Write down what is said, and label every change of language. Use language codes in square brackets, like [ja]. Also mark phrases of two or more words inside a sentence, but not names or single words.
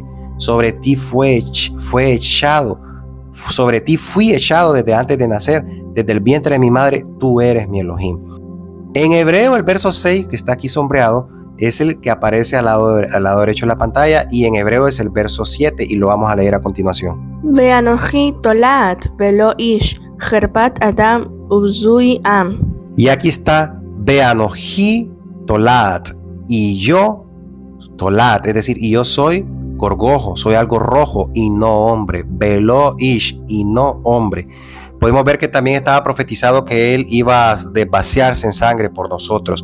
[es] Sobre ti fui echado desde antes de nacer, desde el vientre de mi madre, tú eres mi Elohim. En hebreo, el verso 6, que está aquí sombreado, es el que aparece al lado derecho de la pantalla, y en hebreo es el verso 7, y lo vamos a leer a continuación. [he] ואנכי תולעת ולא איש חרפת אדם ובזוי עם. [es] Y aquí está, [he] ואנכי תולעת, [es] y yo, tolat, es decir, y yo soy gorgojo, soy algo rojo y no hombre, [he] ולא איש, [es] y no hombre. Podemos ver que también estaba profetizado que él iba a desvaciarse en sangre por nosotros.